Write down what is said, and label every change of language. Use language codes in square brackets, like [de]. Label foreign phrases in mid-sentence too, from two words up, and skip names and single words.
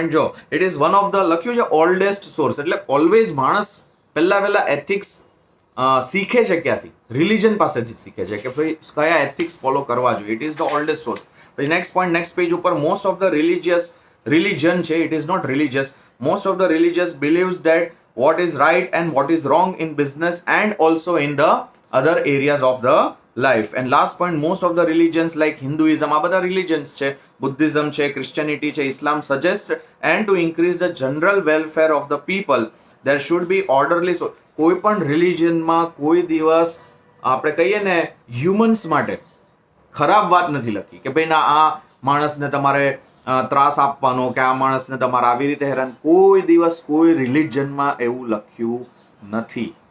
[gu] જો [en] it is one of the [gu] લખ્યું છે [en] oldest source. [gu] એટલે ઓલવેઝ માણસ પહેલા એથિક્સ શીખે છે ક્યાંથી? રિલિજન પાસેથી શીખે છે કે ભાઈ કયા [en] ethics follow [gu] કરવા જોઈએ. [en] It is the oldest source. પછી next point next page ઉપર most of the religion છે. It is not religious. Most of the religious believes that what is right and what is wrong in business and also in the other areas of the life. And last point, most of the religions like Hinduism, [gu] આ બધા [en] religions છે, Buddhism છે, Christianity છે, Islam suggest and to increase the general welfare of the people there should be orderly. [gu] So કોઈ પણ રિલિજનમાં કોઈ દિવસ આપણે કહીએ ને હ્યુમન્સ માટે ખરાબ વાત નથી લખી કે ભાઈ ના આ માણસને તમારે ત્રાસ આપવાનો કે આ માણસને તમારે આવી રીતે હેરાન. કોઈ દિવસ કોઈ રિલિજનમાં એવું લખ્યું નથી.